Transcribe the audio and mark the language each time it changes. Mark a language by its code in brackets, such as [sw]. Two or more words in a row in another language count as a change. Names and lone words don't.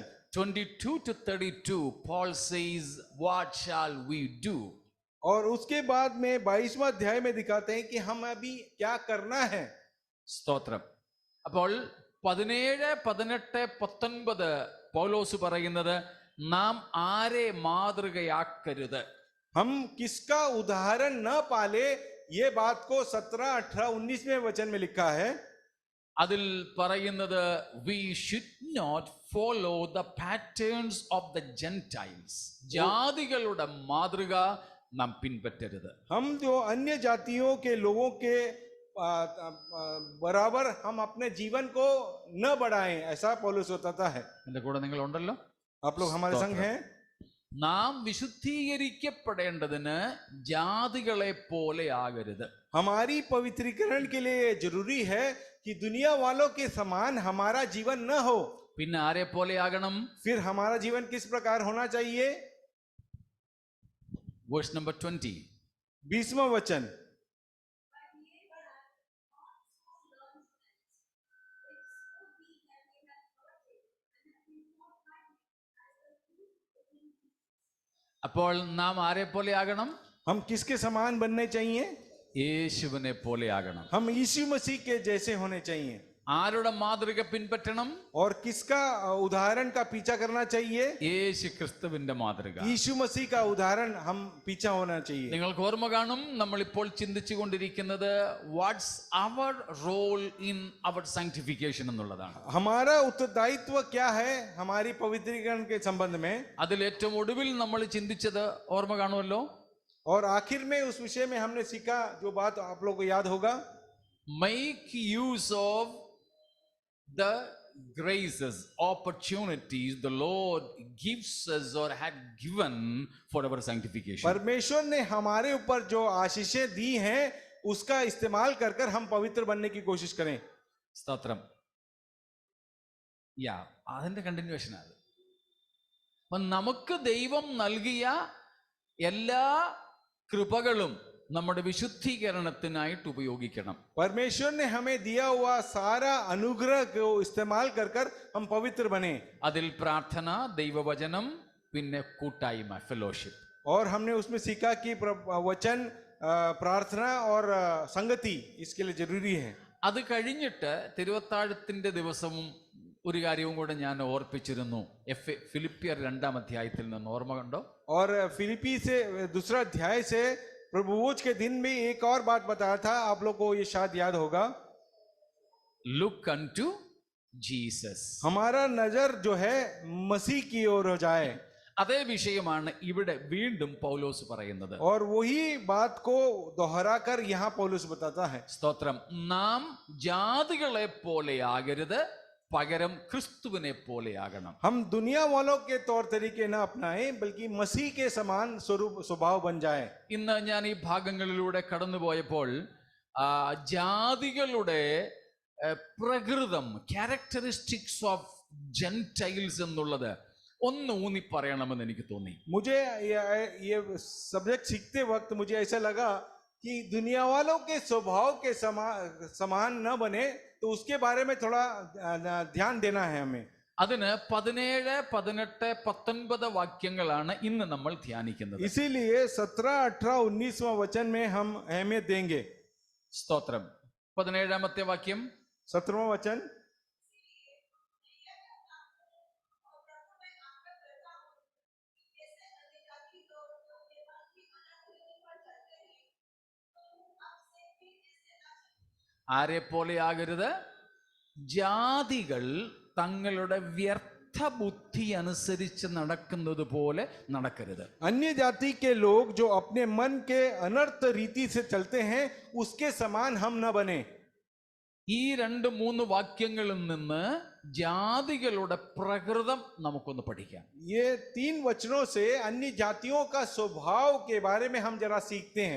[en] 22 to 32 Paul says, what shall we do? [hi] और उसके बाद में 22वां अध्याय में दिखाते हैं कि हम अभी क्या करना है। [ml] സ്തോത്രം. അപ്പോൾ 17, 18, 19 പൗലോസ് പറയുന്നത് നാം ആരെ മാതൃകയാക്കരുത്. [hi] हम किसका उदाहरण न पाले, ये बात को 17, 18, 19वें वचन में लिखा है। [ml] അതിൽ പറയുന്നത് [en] we should not follow the patterns of the Gentiles. [ml] ജാതികളുടെ മാതൃക നാം പിൻപറ്റരുത്. [hi] हम जो अन्य जातियों के लोगों के बराबर हम अपने जीवन को न बढ़ाएं, ऐसा पौलुस बताता है। [ml] എന്റെ കൂടെ നിങ്ങൾ ഉണ്ടല്ലോ, [hi] आप लोग हमारे संग हैं। [ml] നാം വിശുദ്ധീകരിക്കപ്പെടേണ്ടതിന് ജാതികളെ പോലെ ആകരുത്. [hi] हमारी पवित्रीकरण के लिए जरूरी है कि दुनिया वालों के समान हमारा जीवन न हो। [ml] പിന്നെ ആരെ പോലെ ആകണം? [hi] फिर हमारा जीवन किस प्रकार होना चाहिए? [en] Verse number 20. [hi] 20वां वचन। [ml] അപ്പോൾ നാം ആരെ പോലെ ആകണം? [hi] हम किसके समान बनने चाहिए? [ml] യേശുവിനെ പോലെ ആകണം. [hi] हम यीशु मसीह के जैसे होने चाहिए। [ml] ആരുടെ മാതൃക പിൻപറ്റണം? [hi] और किसका उदाहरण का पीछा करना चाहिए? [ml] യേശു ക്രിസ്തുവിന്റെ മാതൃക. [hi] यीशु मसीह का उदाहरण हम पीछा होना चाहिए। [ml] നിങ്ങൾക്ക് ഓർമ്മ കാണും, നമ്മൾ ഇപ്പോൾ ചിന്തിച്ചു കൊണ്ടിരിക്കുന്നത് [en] what's our role in our sanctification [ml] എന്നുള്ളതാണ്. [hi] हमारा उत्तरदायित्व क्या है हमारी पवित्रीकरण के संबंध में? [ml] അതിൽ ഏറ്റവും ഒടുവിൽ നമ്മൾ ചിന്തിച്ചത് ഓർമ്മ കാണുമല്ലോ. [hi] और आखिर में उस विषय में हमने सीखा जो बात आप लोगों को याद होगा, [en] make use of the graces, opportunities the Lord gives us or had given for our sanctification. [hi] परमेश्वर ने हमारे ऊपर जो आशीषें दी हैं उसका इस्तेमाल कर कर हम पवित्र बनने की कोशिश करें। [ml] സ്തോത്രം. അതിന്റെ കണ്ടിന്യൂഷൻ ആണ്. അപ്പൊ നമുക്ക് ദൈവം നൽകിയ എല്ലാ കൃപകളും നമ്മുടെ വിശുദ്ധീകരണത്തിനായിട്ട് ഉപയോഗിക്കണം. [hi] परमेश्वर ने हमें दिया हुआ सारा अनुग्रह को इस्तेमाल कर कर हम पवित्र बने। [ml] അതിൽ പ്രാർത്ഥന, ദൈവവചനം, പിന്നെ കൂട്ടായ്മ, ഫെലോഷിപ്പ്. [hi] और हमने उसमें सीखा कि वचन, प्रार्थना और संगति इसके लिए जरूरी है। [ml] അത് കഴിഞ്ഞിട്ട് തിരുവത്താഴത്തിന്റെ ദിവസവും ഒരു കാര്യവും കൂടെ ഞാൻ ഓർപ്പിച്ചിരുന്നു. ഫിലിപ്പിയർ 2-ാം അധ്യായത്തിൽ നിന്ന് ഓർമ്മ കണ്ടോ? [hi] और फिलिपी से दूसरा अध्याय से प्रभु भोज के दिन में एक और बात बताया था, आप लोग को ये शायद याद होगा। [en] Look unto Jesus. [hi] हमारा नजर जो है मसीह की ओर हो जाए। [ml] അതേ വിഷയമാണ് ഇവിടെ വീണ്ടും പൗലോസ് പറയുന്നത്. [hi] और वही बात को दोहरा कर यहाँ पौलुस बताता है। [ml] സ്തോത്രം. നാം ജാതികളെ പോലെ ആകരുത്, പകരം ക്രിസ്തുവിനെ പോലെ ആകണം. [hi] हम दुनिया वालों के तौर तरीके न अपनाएं, बल्कि मसीह के समान स्वरूप स्वभाव बन जाए। [ml] ഇന്ന് ഞാൻ ഈ ഭാഗങ്ങളിലൂടെ കടന്നുപോയപ്പോൾ ജാതികളുടെ പ്രകൃതം, [en] characteristics of Gentiles [ml] എന്നുള്ളത് ഒന്ന് ഊന്നി പറയണമെന്ന് എനിക്ക് തോന്നി. [hi] मुझे ये सब्जेक्ट सीखते वक्त मुझे ऐसा लगा कि दुनिया वालों के स्वभाव के समान न बने, तो उसके बारे में थोड़ा ध्यान देना है हमें। [ml] അതിന് 17, 18, 19 വാക്യങ്ങളാണ് ഇന്ന് നമ്മൾ ധ്യാനിക്കുന്നത്. [hi] इसीलिए 17, 18, 19वां वचन में हम अहमियत देंगे। [ml] സ്തോത്രം. 17-ാമത്തെ വാക്യം. [hi] 17वां वचन। [ml] ആരെ പോലെ ആകരുത്? ജാതികൾ തങ്ങളുടെ വ്യർത്ഥ ബുദ്ധി അനുസരിച്ച് നടക്കുന്നത് പോലെ നടക്കരുത്. [hi] अन्य जाति के लोग जो अपने मन के अनर्थ रीति से चलते हैं उसके समान हम न बने। [ml] ഈ 2-3 വാക്യങ്ങളിൽ നിന്ന് ജാതികളുടെ പ്രകൃതം നമുക്കൊന്ന് പഠിക്കാം. [hi] ये 3 वचनों से अन्य जातियों का स्वभाव के बारे में हम जरा सीखते हैं.